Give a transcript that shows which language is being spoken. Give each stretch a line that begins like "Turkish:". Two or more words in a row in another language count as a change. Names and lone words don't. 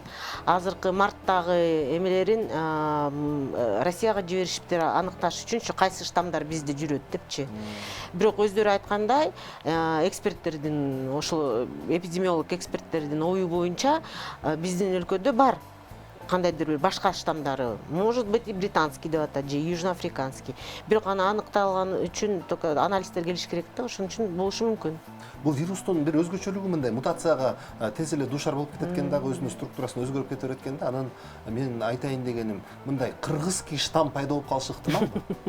Kyrgyz: Азыркы марттагы эмелерин Россияга жиберишиптир аныкташ үчүнчү кайсы штаммдар бизде жүрөт депчи. Бирок өздөрү айткандай, эксперттердин, ошол эпидемиолог эксперттердин ою боюнча биздин өлкөдө бар кандайдыр бир башка штаммдары,
Russian: может быть и британский
Kyrgyz: деп атат же
Russian: южноафриканский.
Kyrgyz: Бирок аны аныкталган үчүн только анализдер келиш керек да, ошон үчүн болушу мүмкүн. Бул вирустун бир өзгөчөлүгү мындай мутацияга тез эле душар болуп кетет экен дагы, өзүнүн структурасын өзгөрүп кете берет экен да. Анан мен айтайын дегеним, мындай
Russian: кыргызский штамм
Kyrgyz: пайда болуп калышы ыктымалбы?